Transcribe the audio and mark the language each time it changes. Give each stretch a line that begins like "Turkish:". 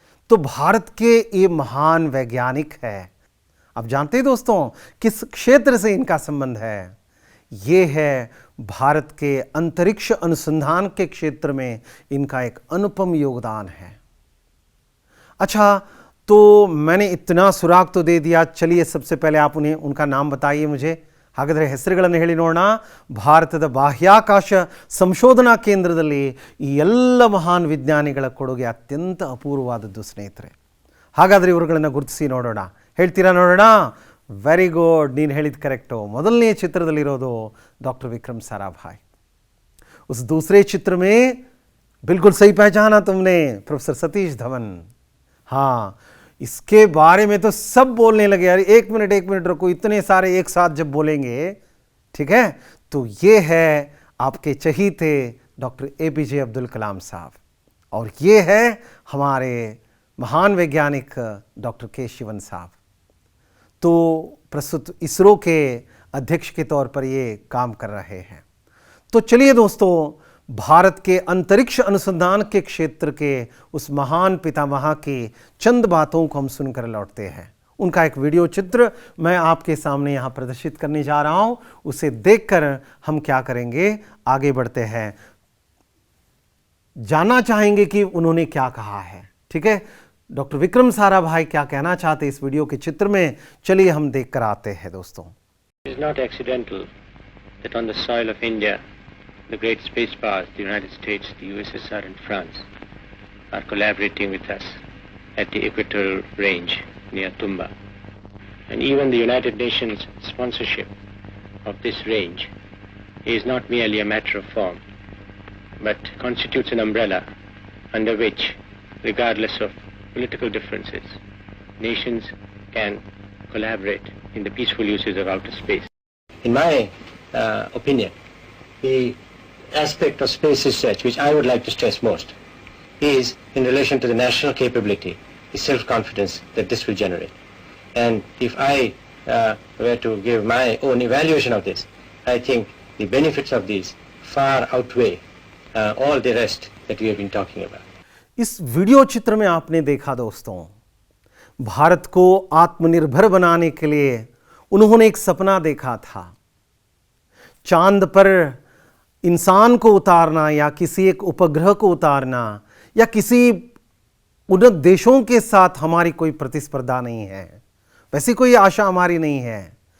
Hindi: तो भारत के ये महान वैज्ञानिक है. आप जानते हैं दोस्तों किस क्षेत्र से इनका संबंध है? ये है भारत के अंतरिक्ष अनुसंधान के क्षेत्र में इनका एक अनुपम योगदान है. अच्छा, तो मैंने इतना सुराग तो दे दिया. चलिए सबसे पहले आप उनका नाम बताइए मुझे.
Kannada: ಹಾಗಾದರೆ ಹೆಸರುಗಳನ್ನು ಹೇಳಿ ನೋಡೋಣ. ಭಾರತದ ಬಾಹ್ಯಾಕಾಶ ಸಂಶೋಧನಾ ಕೇಂದ್ರದಲ್ಲಿ ಈ ಎಲ್ಲ ಮಹಾನ್ ವಿಜ್ಞಾನಿಗಳ ಕೊಡುಗೆ ಅತ್ಯಂತ ಅಪೂರ್ವವಾದದ್ದು ಸ್ನೇಹಿತರೆ. ಹಾಗಾದರೆ ಇವರುಗಳನ್ನು ಗುರುತಿಸಿ ನೋಡೋಣ. ಹೇಳ್ತೀರಾ ನೋಡೋಣ? ವೆರಿ ಗುಡ್, ನೀನು ಹೇಳಿದ ಕರೆಕ್ಟು. ಮೊದಲನೇ ಚಿತ್ರದಲ್ಲಿರೋದು ಡಾಕ್ಟರ್ ವಿक्रम साराभाई.
Hindi: उस दूसरे चित्र में बिल्कुल सही पहचाना तुमने, प्रोफेसर सतीश धवन. हाँ, इसके बारे में तो सब बोलने लगे. यार एक मिनट रुको, इतने सारे एक साथ जब बोलेंगे, ठीक है. तो ये है आपके चहीते डॉक्टर APJ अब्दुल कलाम साहब, और ये है हमारे महान वैज्ञानिक डॉक्टर K शिवन साहब. तो प्रस्तुत इसरो के अध्यक्ष के तौर पर ये काम कर रहे हैं. तो चलिए दोस्तों, भारत के अंतरिक्ष अनुसंधान के क्षेत्र के उस महान पितामह की चंद बातों को हम सुनकर लौटते हैं. उनका एक वीडियो चित्र मैं आपके सामने यहाँ प्रदर्शित करने जा रहा हूँ. उसे देखकर हम क्या करेंगे, आगे बढ़ते हैं. जानना चाहेंगे कि उन्होंने क्या कहा है. ठीक है, डॉक्टर विक्रम साराभाई क्या कहना चाहते इस वीडियो के चित्र में. चलिए हम देख कर आते हैं दोस्तों.
English: It is not accidental that on the soil of India, the great space powers, the United States, the USSR and France, are collaborating with us at the equatorial range near Tumba. And even the United Nations sponsorship of this range is not merely a matter of form, but constitutes an umbrella under which, regardless of political differences, nations can collaborate in the peaceful uses of outer space. In my opinion, the aspect of space research which I would like to stress most is in relation to the national capability, the self-confidence that this will generate. And if I were to give my own evaluation of this, I think the benefits of these far outweigh all the rest that we have been talking about.
Hindi: इस video चित्र में आपने देखा दोस्तों, भारत को आत्मनिर्भर बनाने के लिए उन्होंने एक सपना देखा था. चांद पर इंसान को उतारना, या किसी एक उपग्रह को उतारना, या किसी उन्नत देशों के साथ हमारी कोई प्रतिस्पर्धा नहीं है, वैसी कोई आशा हमारी नहीं है.